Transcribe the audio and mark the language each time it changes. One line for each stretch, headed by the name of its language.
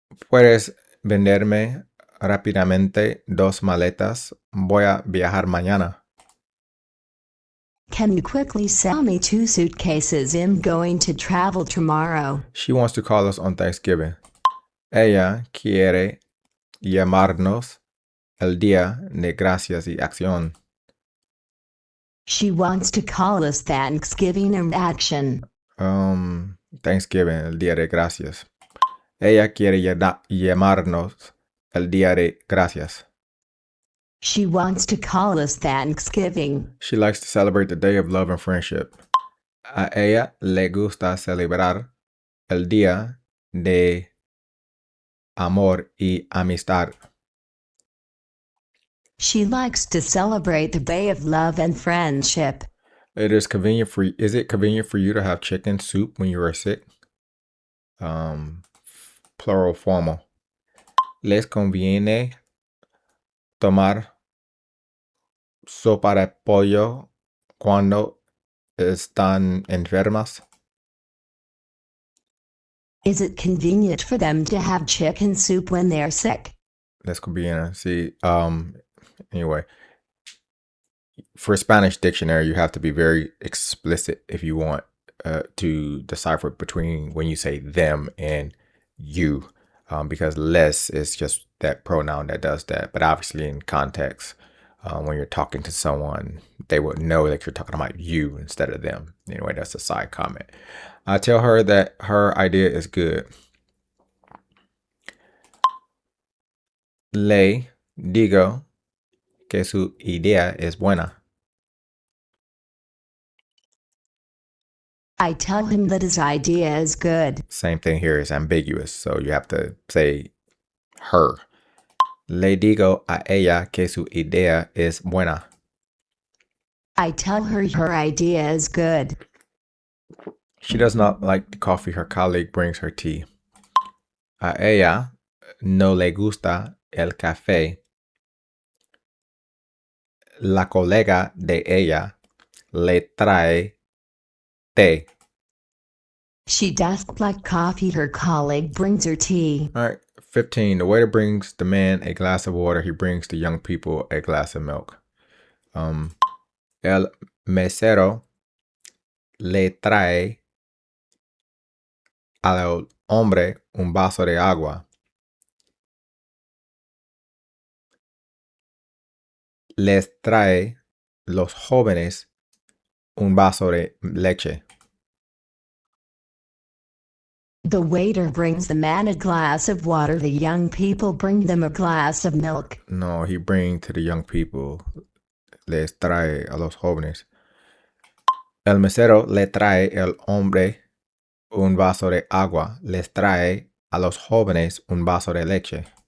Spanish: Puedes venderme rápidamente 2 maletas. Voy a viajar mañana.
English: Can you quickly sell me 2 suitcases? I'm going to travel tomorrow. She wants to call us on Thanksgiving.
Spanish: Ella quiere llamarnos el día de gracias y acción.
English: She wants to call us Thanksgiving and action.
Spanish: Thanksgiving, el día de gracias. Ella quiere llamarnos el día de gracias.
English: She wants to call us Thanksgiving. She likes to celebrate the day of love and friendship.
Spanish: A ella le gusta celebrar el día de amor y amistad.
English: She likes to celebrate the day of love and friendship. Is it convenient for you to have chicken soup when you are sick? Plural formal.
Spanish: Les conviene tomar sopa de pollo cuando están enfermas?
English: Is it convenient for them to have chicken soup when they're sick?
Spanish: Les conviene.
English: See, anyway, for a Spanish dictionary, you have to be very explicit if you want to decipher between when you say them and you, because les is just that pronoun that does that. But obviously in context, when you're talking to someone, they would know that you're talking about you instead of them. Anyway, that's a side comment. I tell her that her idea is good.
Spanish: Le digo que su idea es buena.
English: I tell him that his idea is good. Same thing here is ambiguous, so you have to say her.
Spanish: Le digo a ella que su idea es buena.
English: I tell her her idea is good. She does not like the coffee her colleague brings her tea.
Spanish: A ella no le gusta el café. La colega de ella le trae té.
English: She doesn't like coffee. Her colleague brings her tea. All right, 15. The waiter brings the man a glass of water. He brings the young people a glass of milk.
Spanish: El mesero le trae al hombre un vaso de agua. Les trae los jóvenes un vaso de leche.
English: The waiter brings the man a glass of water. The young people bring them a glass of milk. No, he bring to the young people.
Spanish: Les trae a los jóvenes. El mesero le trae el hombre un vaso de agua. Les trae a los jóvenes un vaso de leche.